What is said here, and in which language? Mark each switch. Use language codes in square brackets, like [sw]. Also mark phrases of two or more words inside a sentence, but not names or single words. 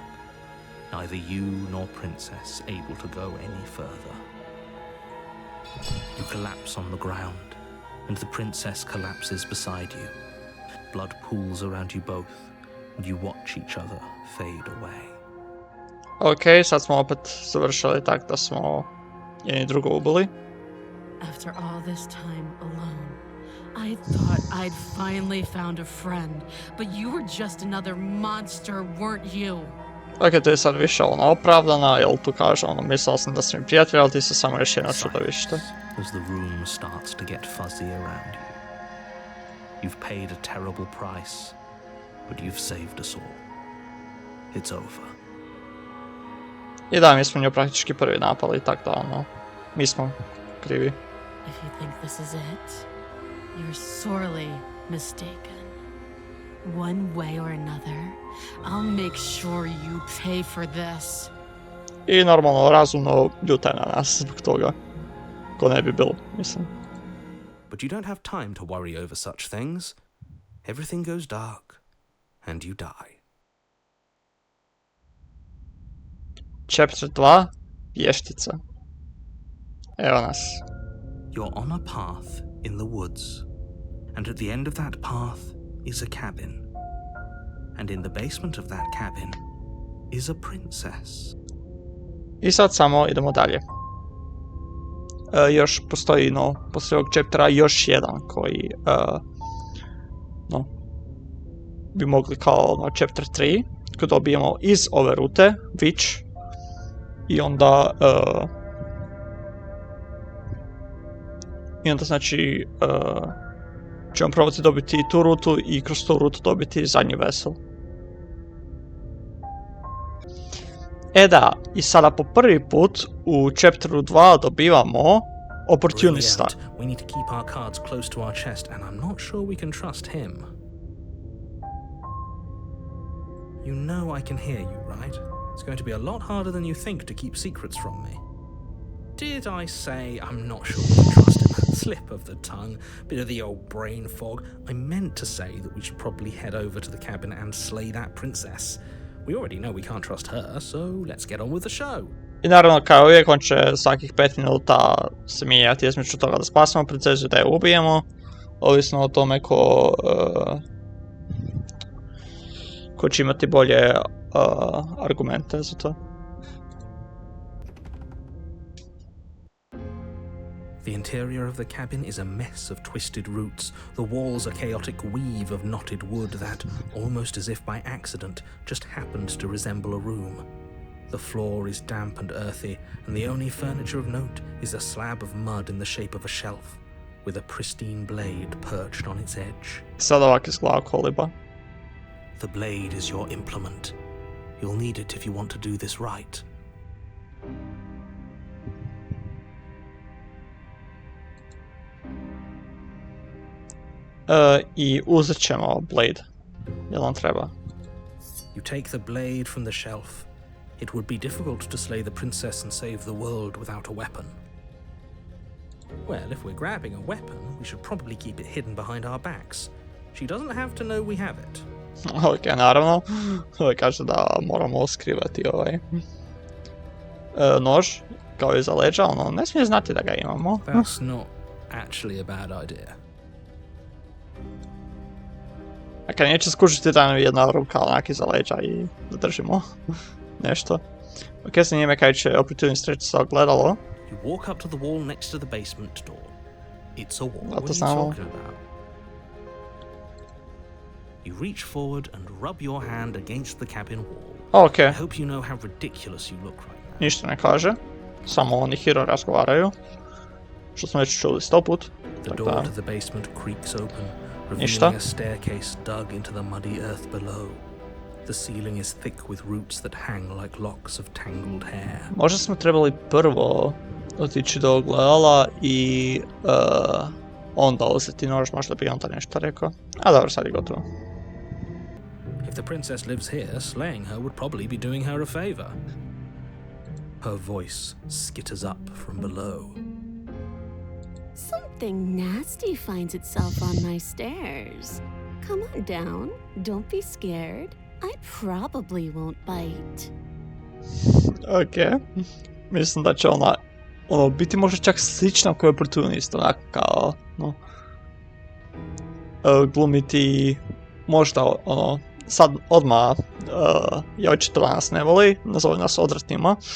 [en] Neither you nor princess able to go any further. You collapse on the ground, and the princess collapses beside you. Blood pools around you both, and you watch each other fade away. [hr] Ok, sad smo opet završili tak da smo jedni drugo ubili. [en] After all this time alone, I thought I'd finally found a friend, but you were just another monster, weren't you? [hr] Ok, to je sad više opravdana, jel tu kaže mislila sam da sam mi prijatelj, ali ti se samo još jedna čudovište. [en] As the room starts to get fuzzy around you. You've paid a terrible price, but you've saved us all. It's over. [hr] I da, mi smo nju praktički prvi napali, tak da mi smo krivi. [en] If you think this is it, you're sorely mistaken. One way or another, I'll make sure you pay for this. [hr] I normalno razumno ljuta na nas zbog toga. Ko ne bi bilo, mislim. [en] But you don't have time to worry over such things. Everything goes dark, and you die. Chapter 2, [hr] vještica. Evo nas. [en] You're on a path in the woods, and at the end of that path is a cabin. And in the basement of that cabin is a princess. [hr] I sad samo idemo dalje. Još postoji, poslije ovog chaptera još jedan koji, bi mogli kao, chapter 3, koji dobijemo iz ove rute, Witch, i onda, znači, ćemo probati dobiti tu rutu i kroz tu rutu dobiti zadnji vesel. E da, i sada po prvi put u chapteru 2 dobivamo opportunista. [en] We need to keep our cards close to our chest, and I'm not sure we can trust him. You know I can hear you, right? It's going to be a lot harder than you think to keep secrets from me. Did I say I'm not sure we can trust him? Slip of the tongue, bit of the old brain fog. I meant to say that we should probably head over to the cabin and slay that princess. We already know we can't trust her, so let's get on with the show. [hr] I naravno, kao uvijek, on će svakih 5 minuta se mijenjati između toga da spasimo princezu i da je ubijemo, ovisno o tome ko će imati bolje argumente za to. [en] The interior of the cabin is a mess of twisted roots. The walls a chaotic weave of knotted wood that, almost as if by accident, just happened to resemble a room. The floor is damp and earthy, and the only furniture of note is a slab of mud in the shape of a shelf, with a pristine blade perched on its edge. [hr] Sad ovak izgleda koliba. [en] The blade is your implement. You'll need it if you want to do this right. [hr] I uzet ćemo blade. Jel on treba? [en] You take the blade from the shelf. It would be difficult to slay the princess and save the world without a weapon. Well, if we're grabbing a weapon, we should probably keep it hidden behind our backs. She doesn't have to know we have it. [hr] Ok, naravno. Kaže da moramo skrivati nož, kao iza leđa, ne smije znati da ga imamo. [en] That's not actually a bad idea. [hr] Dakle, neće skušati da nam jedna ruka onak iza leđa i da držimo nešto. Ok, sa njime kaj će opportunist reći sa ogledalo. [en] You walk up to the wall next to the basement door. It's a wall. What What are are you you talking about? You reach forward and rub your hand against the cabin wall. Ok, I hope you know how ridiculous you look right now. [hr] ništa ne kaže. Samo oni hero razgovaraju. Što smo već čuli 100 put. [en] The door to the basement creaks open, [hr] Ništa. [en] revealing a staircase dug into the muddy earth below. The ceiling is thick with roots that hang like locks of tangled hair. [hr] Možda smo trebali prvo otići do ogledala i onda uzeti nož, možda bi onda nešto rekao. A dobro, sad je gotovo. [en] If the princess lives here, slaying her would probably be doing her a favor. Her voice skitters up from below. Something nasty finds itself on my stairs. Come on down. Don't be scared. I probably won't bite. Ok. [hr] Mislim da će ona biti možda čak slična kao oportunist, onako kao, no, glumiti možda, sad odmah, ja očito nas ne voli, nazove nas odvratnima.